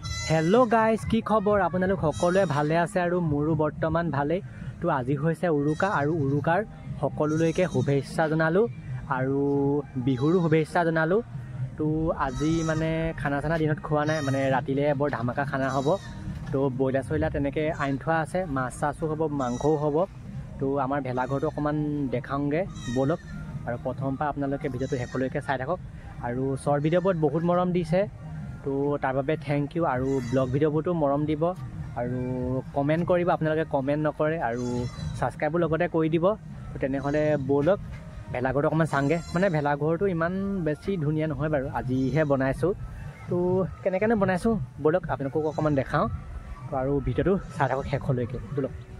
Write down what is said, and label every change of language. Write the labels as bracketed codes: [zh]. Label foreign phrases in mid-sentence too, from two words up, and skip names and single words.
[en] hello guys [as] কি খবৰ আপোনালোক সকলোৱে ভালে আছে আৰু মোৰো বৰ্তমান ভালে তো আজি হৈছে উৰুকা আৰু উৰুকাৰ সকলোলৈকে শুভেচ্ছা জনালোঁ আৰু বিহুৰো শুভেচ্ছা জনালোঁ তো আজি মানে খানা চানা দিনত খোৱা না মানে ৰাতিলৈ বৰ ধামাকা খানা হ'ব তো বয়লা ছয়লা তেনেকে আনি থোৱা আছে মাছ চাও হ'ব মাংসও হ'ব তো আমাৰ ভেলাঘৰটো অকমান দেখাওঁগে বোলক আৰু প্ৰথম পা আপোনালোকে ভিডিঅ'টো হেকলৈকে চাই থাকক আৰু [en] short videos [as] বহুত মৰম দিছে তো তাৰ বাবে [en] thank you [as] আৰু [en] blog videos [as] মৰম দি আৰু কমেন্ট কৰ আপোনে কমেন্ট নকৰে আৰু ছাবস্ক্ৰাইবো লগতে কৰি দি তো তেনে বোলক ভেলাঘৰ এক চাওঁগে মানে ভেলাঘৰ তো ইমান বেছি ধুনীয়া নহয় বাৰু আজিহে বনাইছোঁ তো কেনে বনাইছোঁ বোলক আপোনালোক অকমান দেখাওঁ আৰু ভিডিঅ'টো চাই থাকক শেষলৈকে বোলক